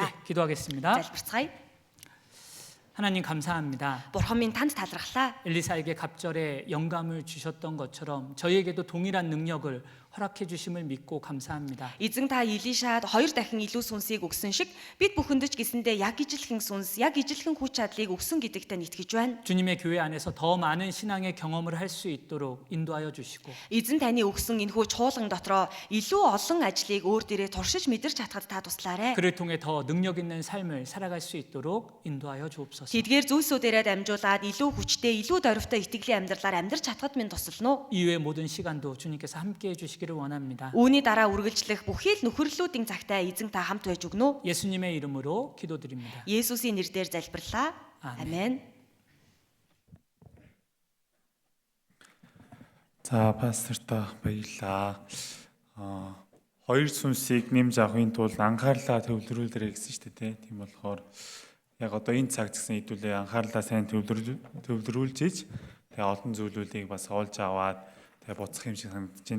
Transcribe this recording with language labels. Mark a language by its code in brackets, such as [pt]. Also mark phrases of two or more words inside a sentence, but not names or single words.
[ko] 기도하겠습니다. [mn] Залбирцгаая. [ko] 하나님 감사합니다. [mn] Бурхан минь танд талархлаа. [ko] 엘리사에게 갑절에 영감을 주셨던 것처럼 저희에게도 동일한 능력을 허락해 주심을 믿고 감사합니다. [mn] Эзэн та Илишад хоёр дахин илүү сүнсийг өгсөн шиг бид бүхэнд ч гэсэндээ яг ижилхэн сүнс, яг ижилхэн хүч чадлыг өгсөн гэдэгт итгэж байна. [ko] 주님의 교회 안에서 더 많은 신앙의 경험을 할 수 있도록 인도하여 주시고 [mn] Эзэн таны өгсөн энэхүү чуулган дотроо илүү олон ажлыг өөр дээрээ туршиж мэдэрч чадхад та туслаарай. [ko] 그를 통해 더 능력 있는 삶을 살아갈 수 있도록 인도하여 주옵소서. [mn] Тэдгээр зүйлсүүдээрээ дамжуулаад илүү хүчтэй, илүү дөрвтэй итгэлийн амьдралаар амьдрч чадхад минь туслана уу? [ko] 이후의 모든 시간도 주님께서 함께해 주시기를 원합니다. [mn] Үүний дараа үргэлжлэх бүхий л нөхөрлөлүүдийн цагтаа эзэн та хамт байж өгнө үү? [ko] 예수님의 이름으로 기도드립니다. [mn] Есүсийн нэрээр залбирлаа. [ko] 아멘. [mn] Амен. За пастортаа баярлаа. Хоёр сүнсийг нэмж авахын тулд анхаарлаа төвлөрүүлээрэй гэсэн шүү дээ. Тийм болохоор яг одоо энэ цаг гэсэн хэдүүлээ анхаарлаа сайн төвлөрүүлж иж тэгээ олон зүйлүүдийг бас олж аваад тэгээ буцах юм шиг санагдаж байна.